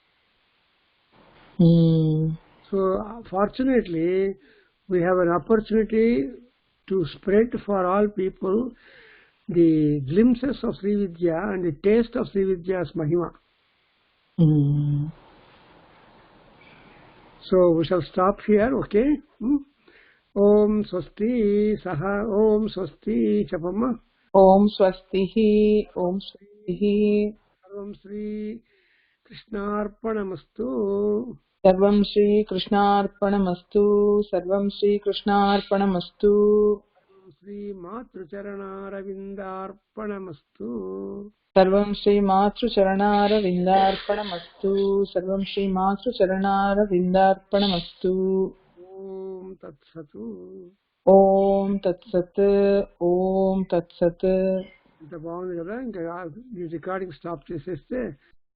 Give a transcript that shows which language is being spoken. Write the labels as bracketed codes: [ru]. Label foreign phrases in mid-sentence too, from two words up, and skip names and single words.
[en] So fortunately, we have an opportunity to spread for all people the glimpses of Sri Vidya and the taste of Sri Vidya's Mahima. So we shall stop here, okay? [sa] ॐ स्वस्ति सह ॐ स्वस्ति चपम्म. ॐ स्वस्तिः, ॐ स्वस्तिः. सर्वं श्री कृष्णार्पणमस्तु. सर्वं श्री कृष्णार्पणमस्तु। सर्वं श्री कृष्णार्पणमस्तु. सर्वं श्री मातृचरणारविन्दार्पणमस्तु. सर्वं श्री मातृचरणारविन्दार्पणमस्तु. सर्वं श्री मातृचरणारविन्दार्पणमस्तु. ॐ तत् सतु. ॐ तत् सत्। ॐ तत् सत्. [te] ఇంత బాగుంది కదా ఇంకా ఈ [en] recording stop [te] చేసేస్తే